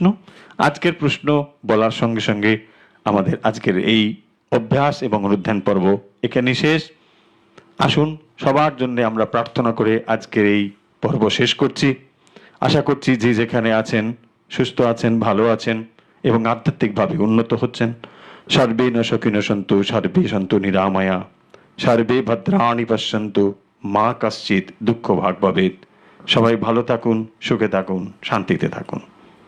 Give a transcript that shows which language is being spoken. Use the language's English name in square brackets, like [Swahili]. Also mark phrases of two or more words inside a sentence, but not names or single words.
[Bangla] আজকের প্রশ্ন বলার সঙ্গে সঙ্গে আমাদের আজকের এই অভ্যাস এবং অনুধ্যান পর্ব এখানে শেষ। আসুন সবার জন্য আমরা প্রার্থনা করে আজকের এই পর্ব শেষ করছি। আশা করছি যে যেখানে আছেন সুস্থ আছেন, ভালো আছেন এবং আধ্যাত্মিকভাবে উন্নত হচ্ছেন। [Sanskrit] সর্বে ন সুখিনো সন্তু, সর্বে সন্তু নিরাময়া, সর্বে ভদ্রাণি পশ্যন্তু, মা কশ্চিৎ দুঃখ ভাগ ভবেৎ। [Bangla] সবাই ভালো থাকুন, সুখে থাকুন, শান্তিতে থাকুন।